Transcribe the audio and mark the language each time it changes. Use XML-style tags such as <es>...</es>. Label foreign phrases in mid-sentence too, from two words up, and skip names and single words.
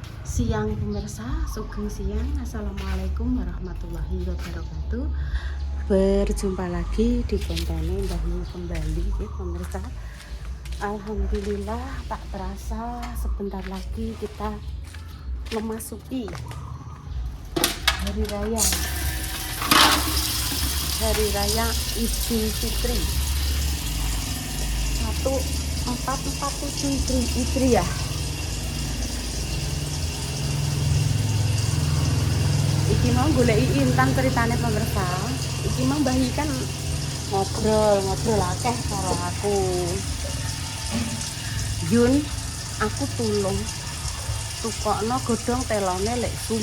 <id>Siang pemirsa,</id> <jv>sugeng siang.</jv> <ar>السلام عليكم ورحمة الله وبركاته.</ar> <id>Berjumpa lagi di konten Mbah Yu kembali ya pemirsa. Alhamdulillah tak terasa sebentar lagi kita memasuki hari raya Idul Fitri 1447 Hijriah.</id> <jv>Iki mau goleki Intan ceritane pemirsa. Iki mau Mbah kan ngobrol akeh karo aku. Yun, aku tulung tukokno godhong telone lek sum.</jv>